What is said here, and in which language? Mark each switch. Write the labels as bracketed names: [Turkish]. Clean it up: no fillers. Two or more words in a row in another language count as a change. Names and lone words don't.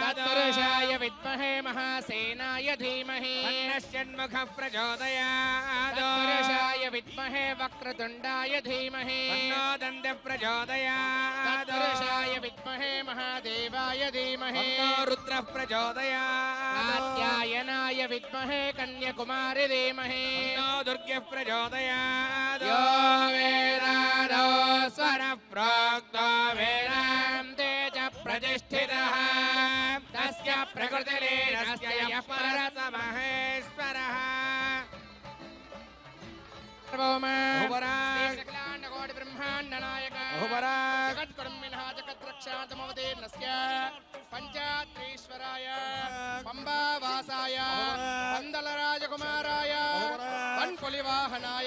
[Sanskrit] తత్పురుషాయ విద్మహే మహాసేనాయ ధీమహి తన్నః షణ్ముఖః ప్రచోదయాత్ తత్పురుషాయ విద్మహే వక్రతుండాయ ధీమహి తన్నో దంతః ప్రచోదయాత్ తత్పురుషాయ విద్మహే మహాదేవాయ ధీమహి తన్నో రుద్రః ప్రచోదయాత్ కాత్యాయనాయ విద్మహే కన్యకుమారి ధీమహి తన్నో దుర్గా यज्ञः प्रचोदयात् यो वेदादो स्वरः प्रोक्तो वेदान्ते च प्रतिष्ठितः तस्य प्रकृतिलीनस्य यः परः स महेश्वरः पंबावासाय पंदलराजकुमाराय वनपुलिवाहनाय